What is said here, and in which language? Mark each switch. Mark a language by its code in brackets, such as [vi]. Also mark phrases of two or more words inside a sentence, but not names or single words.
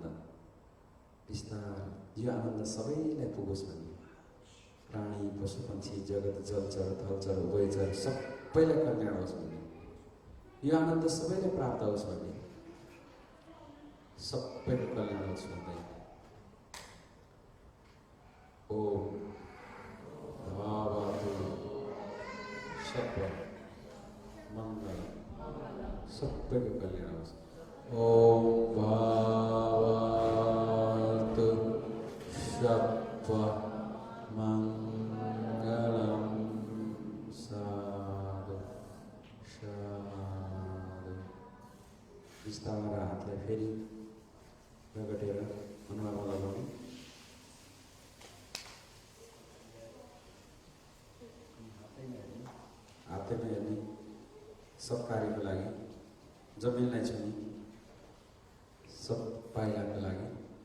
[ne] बिस्तारै यो आनन्द सबैलाई पुगोस् भन्ने। प्राणी, पशु पक्षी, जगत, जलचर, थलचर, उभयचर सबैलाई कल्याण होस् भन्ने। यो आनन्द सबैलाई प्राप्त होस् भन्ने। सबैको कल्याण होस् भन्दै [sa] ओम भवतु सर्व मङ्गल, [ne] सबैको कल्याण होस्। [sa] ओम भवतु सर्व मङ्गलम। [ne] साधु साधु। बिस्तारै हातलाई फेरि रगटेर अनुहारमा लगाउनु। हातैमा हेर्ने। सब कार्यको लागि, जमिनलाई छुने, सब पाइलाको लागि।